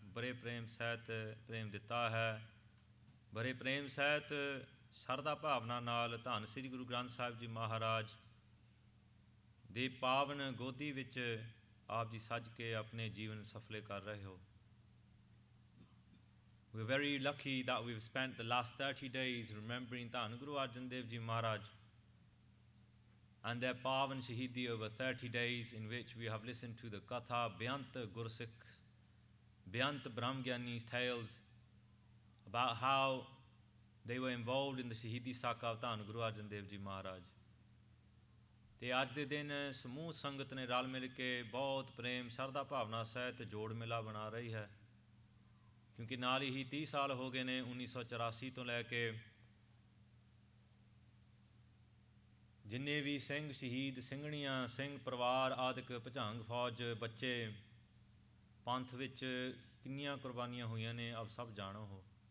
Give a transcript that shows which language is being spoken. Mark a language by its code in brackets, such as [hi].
[pa] ਬੜੇ ਪ੍ਰੇਮ ਸਹਿਤ ਪ੍ਰੇਮ ਦਿੱਤਾ ਹੈ, ਬੜੇ ਪ੍ਰੇਮ ਸਹਿਤ ਸ਼ਰਧਾ ਭਾਵਨਾ ਨਾਲ ਧੰਨ ਸ੍ਰੀ ਗੁਰੂ ਗ੍ਰੰਥ ਸਾਹਿਬ ਜੀ ਮਹਾਰਾਜ ਦੇ ਪਾਵਨ ਗੋਦੀ ਵਿੱਚ ਆਪ ਜੀ ਸੱਜ ਕੇ ਆਪਣੇ ਜੀਵਨ ਸਫਲੇ ਕਰ ਰਹੇ ਹੋ। [en] We're very lucky that we've spent the last 30 days remembering Dhan Guru Arjan Dev Ji Maharaj and their Pavan Shahidi over 30 days, in which we have listened to the Katha, Beyant Gursikh, Beyant Brahmgyani's tales about how they were involved in the Shahidi Saka of Dhan Guru Arjan Dev Ji Maharaj. [pa] ਤੇ ਅੱਜ ਦੇ ਦਿਨ ਸਮੂਹ ਸੰਗਤ ਨੇ ਰਲ ਮਿਲ ਕੇ ਬਹੁਤ ਪ੍ਰੇਮ ਸ਼ਰਧਾ ਭਾਵਨਾ ਸਹਿਤ ਜੋੜ ਮੇਲਾ ਬਣਾ ਰਹੀ ਹੈ, ਕਿਉਂਕਿ ਨਾਲ ਹੀ 30 ਸਾਲ ਹੋ ਗਏ ਨੇ 1984 ਤੋਂ ਲੈ ਕੇ ਜਿੰਨੇ ਵੀ ਸਿੰਘ ਸ਼ਹੀਦ, ਸਿੰਘਣੀਆਂ, ਸਿੰਘ ਪਰਿਵਾਰ ਆਦਿਕ, ਭੁਜੰਗ ਫੌਜ, ਬੱਚੇ, ਪੰਥ ਵਿੱਚ ਕਿੰਨੀਆਂ ਕੁਰਬਾਨੀਆਂ ਹੋਈਆਂ ਨੇ, ਆਪ ਸਭ ਜਾਣੋ ਹੋ।